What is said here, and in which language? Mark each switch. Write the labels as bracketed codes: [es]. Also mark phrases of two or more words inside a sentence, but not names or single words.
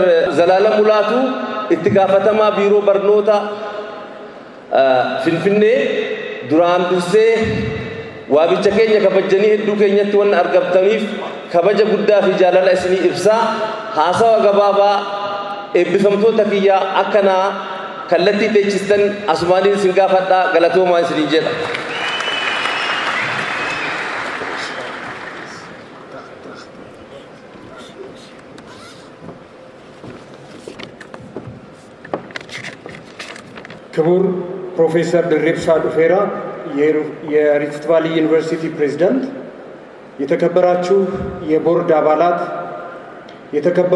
[om] Zalaalam Mulaatuu itti gaafatamaa biiroo barnoota Finfinnee duraan dursee waabicha keenya kabajanii hedduu keenyatti waan argamtaniif kabaja guddaa fi jaalala isinii ibsaa haasawa gabaabaa eebbifamtoota kiyyaa akkanaa kallattii teechistan asumaaniin isin gaafadhaa galatoomaa isiniin jedha. [am] ክቡር ፕሮፌሰር ድሪብሳ ዱፌራ የሪፍት ቫሊ ዩኒቨርሲቲ ፕሬዝዳንት፣ የተከበራችሁ የቦርድ አባላት፣ የተከበሩ